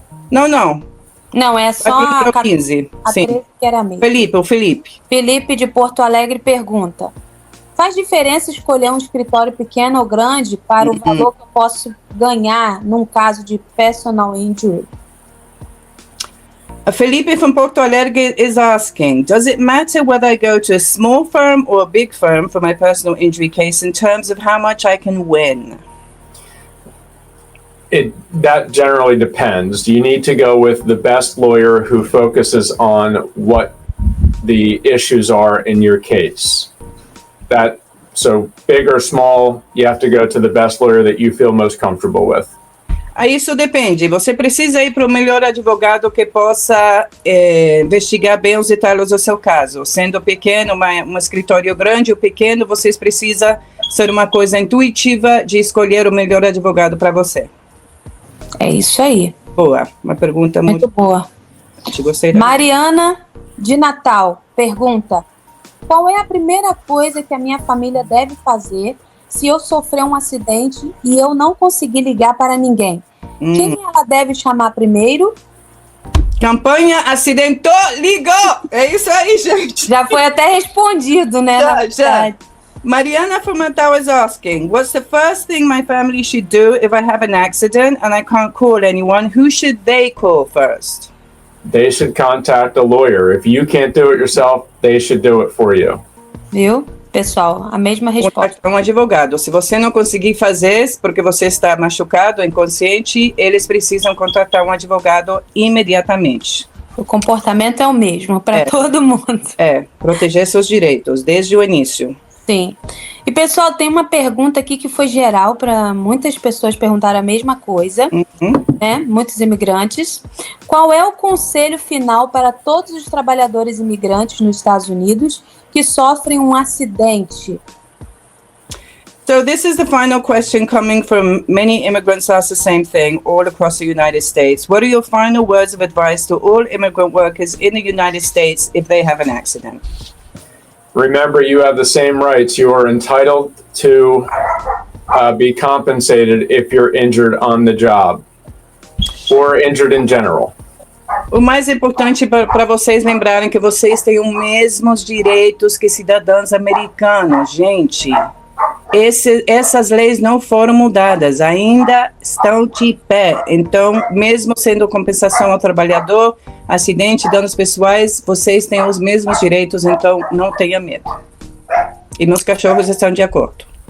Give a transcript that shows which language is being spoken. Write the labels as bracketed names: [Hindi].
[Portuguese] Não, é só a 15. A Sim. 13 que era a mesma. Felipe. Felipe de Porto Alegre pergunta: faz diferença escolher um escritório pequeno ou grande para o valor que eu posso ganhar num caso de personal injury? [English] Felipe from Porto Alegre is asking, does it matter whether I go to a small firm or a big firm for my personal injury case in terms of how much I can win? That generally depends. You need to go with the best lawyer who focuses on what the issues are in your case. So big or small, you have to go to the best lawyer that you feel most comfortable with. [Portuguese] Isso depende. Você precisa ir para o melhor advogado que possa investigar bem os detalhes do seu caso. Sendo pequeno, um escritório grande ou pequeno, vocês precisam ser uma coisa intuitiva de escolher o melhor advogado para você. É isso aí. Boa. Uma pergunta muito boa. Gostei. Mariana de Natal pergunta: qual é a primeira coisa que a minha família deve fazer se eu sofrer um acidente e eu não conseguir ligar para ninguém? Quem ela deve chamar primeiro? Campanha acidentou, ligou! É isso aí, gente. Já foi até respondido, né? Já. [English] Mariana from Natal is asking, what's the first thing my family should do if I have an accident and I can't call anyone? Who should they call first? They should contact a lawyer. If you can't do it yourself, they should do it for you. [Portuguese] Viu, pessoal? A mesma resposta. Um advogado. Se você não conseguir fazer porque você está machucado, inconsciente, eles precisam contratar um advogado imediatamente. O comportamento é o mesmo para todo mundo. Proteger seus direitos desde o início. Sim. E, pessoal, tem uma pergunta aqui que foi geral para muitas pessoas perguntar a mesma coisa, né? Muitos imigrantes. Qual é o conselho final para todos os trabalhadores imigrantes nos Estados Unidos que sofrem um acidente? [English] So this is the final question coming from many immigrants ask the same thing all across the United States. What are your final words of advice to all immigrant workers in the United States if they have an accident? Remember, you have the same rights. You are entitled to be compensated if you're injured on the job or injured in general. [Portuguese] O mais importante para vocês lembrarem que vocês têm os mesmos direitos que cidadãos americanos, gente. Essas leis não foram mudadas, ainda estão de pé. Então, mesmo sendo compensação ao trabalhador, acidente, danos pessoais, vocês têm os mesmos direitos, então não tenha medo. E meus cachorros estão de acordo.